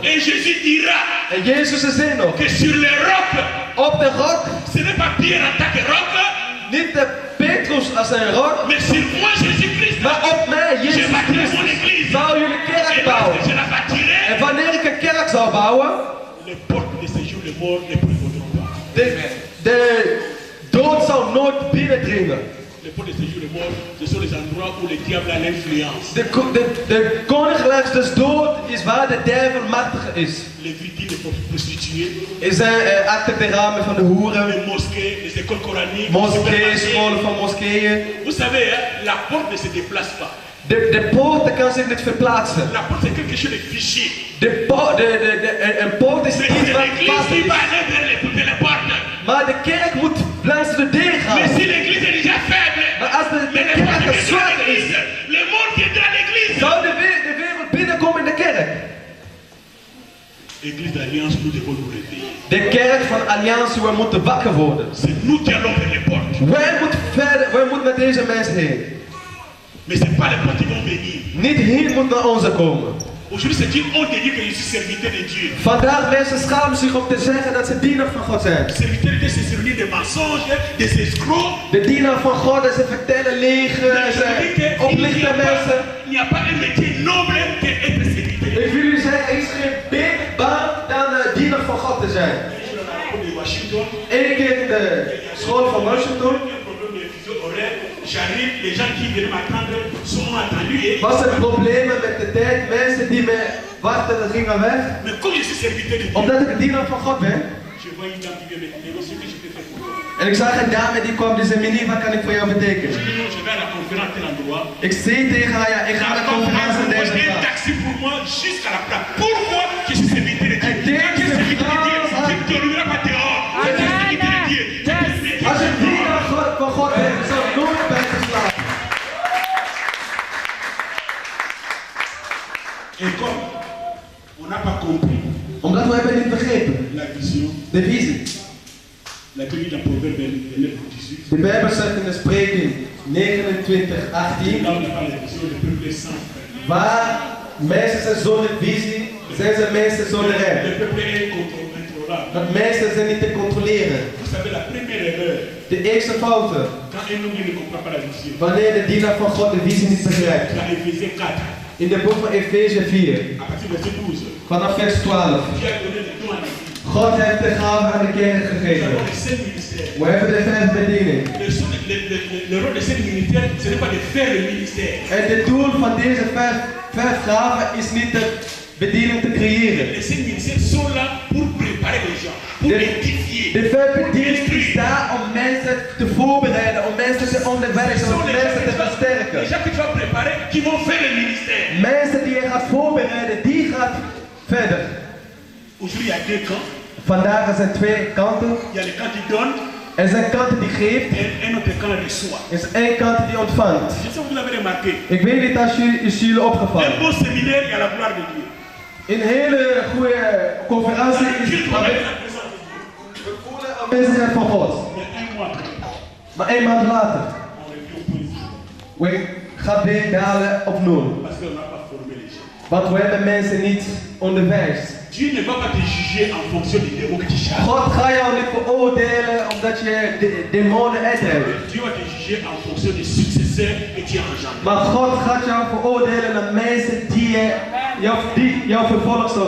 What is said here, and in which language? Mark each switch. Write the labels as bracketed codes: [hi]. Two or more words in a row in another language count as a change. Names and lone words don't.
[fr] Et Jésus dira [nl] En Jezus zei nog, [fr] que sur le roc, [nl] op de rock, [fr] ce n'est pas Pierre en tant que roc, [nl] niet de Petrus als een rock, [fr] mais sur moi, Jésus-Christ, [nl] maar op mij, [fr] je [nl] Jezus [fr] bâtirai mon [nl] Christus, [fr] église. [nl] zou jullie [fr] Et [nl] kerk bouwen. [fr] lorsque je la bâtirai, [nl] En wanneer ik een kerk zou bouwen, [fr] les portes de séjour de mort ne prévaudront pas. [nl] de dood zou nooit binnendringen. [fr] Les portes de séjour de mort, ce sont les endroits où le diable a l'influence. [nl] De koninkrijk des dood is waar de duivel machtig is. [fr] Les victimes de prostituées, [nl] Er zijn achter de ramen van de hoeren, [fr] les mosquées, les écoles coraniques, [nl] moskeeën, [fr] supermarchés. [nl] scholen van moskeeën. [fr] Vous savez, hein, la porte ne se déplace pas. [nl] De poort kan zich niet verplaatsen. [fr] La porte, c'est quelque chose de figé. [nl] Een poort is [fr] Mais [nl] iets [fr] c'est [nl] wat [fr] l'église [nl] vast [fr] qui [nl] is. [fr] va aller vers les portes. [nl] Maar de kerk moet langs de deur [fr] Mais [nl] gaan. [fr] si l'église est déjà faible, [nl] Maar als de [fr] mais les portes [nl] kerk [fr] viendront à [nl] zwak is, [fr] l'église, le monde viendra à l'église. [nl] zou de wereld binnenkomen in de kerk. [fr] Église d'Alliance, nous devons nous réveiller. [nl] De kerk van Alliantie, we moeten wakker worden. [fr] C'est nous qui allons vers les portes. [nl] Wij moeten naar deze mensen heen. [fr] Mais ce n'est pas les portes qui vont venir. [nl] Niet hier moet naar onze komen. [fr] Aujourd'hui, c'est une honte de dire que je suis serviteur de Dieu. [nl] Vandaag mensen schamen zich om te zeggen dat ze dienaar van God zijn. [fr] Serviteur de Dieu, c'est servir des mensonges, des escrocs. [nl] De dienaar van God en ze vertellen liegen, ze oplichten mensen. [fr] Il n'y a pas un métier noble qu'être serviteur. [nl] Ik wil u zeggen, er is geen beter baan dan dienaar van God te zijn. [fr] De Washington, [nl] Eén keer in de school van Washington. [fr] un problème de fuseau horaire. j'arrive, les gens qui viennent m'attendre sont attendus. Et... [nl] Was er problemen met de tijd, mensen die me wachten gingen weg. [fr] Mais comme je suis serviteur de Dieu, [nl] Omdat ik een dienaar van God ben. [fr] je vois une dame qui vient me dire ce que je peux faire pour toi. [nl] En ik zag een dame die kwam, die zei, meneer, wat kan ik voor jou betekenen? [fr] Je dis non, je vais à la conférence à tel endroit. [nl] Ik zei tegen haar, ja, ik ga naar de conferentie in deze [fr] un [nl] plaats. [fr] taxi pour moi jusqu'à la place. Pourquoi je suis serviteur de Dieu? [nl] En deze [fr] Je suis serviteur de Dieu. [nl] vrouw [fr] Je ne te reviendrai pas dehors. Je suis serviteur de Dieu. [nl] Als je dienaar van God bent, zal je nooit buiten slapen. [fr] Et comme on n'a pas compris [nl] Omdat we hebben niet begrepen. [fr] la vision, [nl] De visie. [fr] la Bible dans Proverbe 29:18, [nl] De Bijbel zegt in de spreking 29:18. [fr] là on n'a pas la vision, le peuple est sans frère. [nl] Waar mensen zijn zonder visie, zijn ze mensen zonder [fr] Le [nl] recht. [fr] peuple est incontrôlable. [nl] Dat mensen zijn niet te controleren. [fr] Vous savez, la première erreur, [nl] De eerste fouten, [fr] quand un homme ne comprend pas la vision, [nl] wanneer de dienaar van God de visie niet begrijpt. [fr] dans Éphésiens 4, [nl] In de boek van Efeze 4, [fr] à partir du verset 12, [nl] vanaf vers 12. [fr] Dieu a donné le don à l'Église. [nl] God heeft de gave aan de kerk [fr] Nous [nl] gegeven. [fr] avons les 5 ministères. [nl] We hebben de 5 bedieningen. [fr] Le rôle de ces militaires, ce n'est pas de faire le ministère. [nl] En het doel van deze 5 gaven is niet de bediening te creëren. [fr] Les 5 ministères sont là pour préparer les gens, pour édifier. [nl] De 5 bediening is daar om mensen te voorbereiden, om mensen te onderwijzen, om mensen te [fr] Les [nl] versterken. [fr] gens que tu vas préparer qui vont faire le ministère. [nl] Mensen die je gaat voorbereiden, die gaat verder. [fr] Aujourd'hui, il y a 2 camps. [nl] Vandaag er zijn 2 kanten. [fr] Il y a le camp qui donne [nl] Er zijn kanten die geeft, [fr] et un autre camp reçoit. [nl] er is 1 kant die ontvangt. [fr] Je sais que vous l'avez remarqué. [nl] Ik weet niet als is jullie [fr] Un [nl] opgevallen. [fr] bon séminaire, il y a la gloire de Dieu. [nl] Een hele goede conferentie is [fr] Dieu [nl] waar [fr] travaille [nl] we [fr] la présence de Dieu. [nl] we voelen aanwezigheid van God. [fr] Mais un mois après, [nl] Maar 1 maand later, [fr] on revient au point zéro. [nl] we gaan weer dalen op 0. [fr] Parce qu'on n'a pas formé les gens. [nl] Want we hebben mensen niet onderwijs. [fr] Dieu ne va pas te juger en fonction des démons que tu chasses. [nl] God gaat jou niet veroordelen omdat je demonen uitdrijft. [fr] Dieu va te juger en fonction des successeurs que tu as engendrés. [nl] Maar God gaat jou veroordelen naar mensen die jouw vervolg zal